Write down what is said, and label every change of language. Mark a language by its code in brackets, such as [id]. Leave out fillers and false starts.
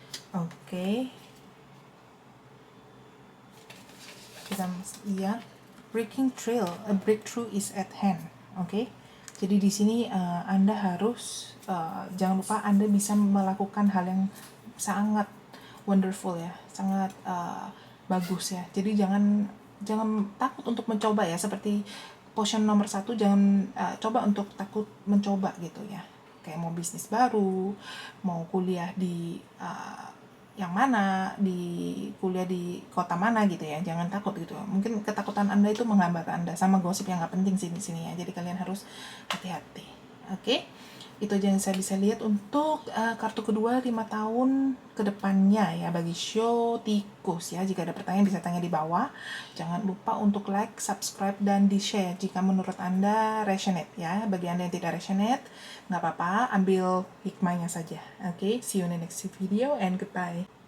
[id] Oke, kita lihat [en] breaking trail, a breakthrough is at hand. [id] Oke, jadi di sini Anda harus jangan lupa Anda bisa melakukan hal yang sangat wonderful ya, sangat bagus ya. Jadi jangan takut untuk mencoba ya, seperti potion nomor 1, jangan coba untuk takut mencoba gitu ya. Kayak mau bisnis baru, mau kuliah di yang mana, kuliah di kota mana gitu ya. Jangan takut gitu. Mungkin ketakutan Anda itu menghambat Anda, sama gosip yang nggak penting sih di sini ya. Jadi kalian harus hati-hati. Oke? Itu aja yang saya bisa lihat untuk kartu kedua 5 tahun ke depannya ya, bagi show tikus ya. Jika ada pertanyaan bisa tanya di bawah. Jangan lupa untuk like, subscribe, dan di-share jika menurut Anda resonate ya. Bagi Anda yang tidak resonate, nggak apa-apa, ambil hikmahnya saja. [en] Oke, see you in the next video and goodbye.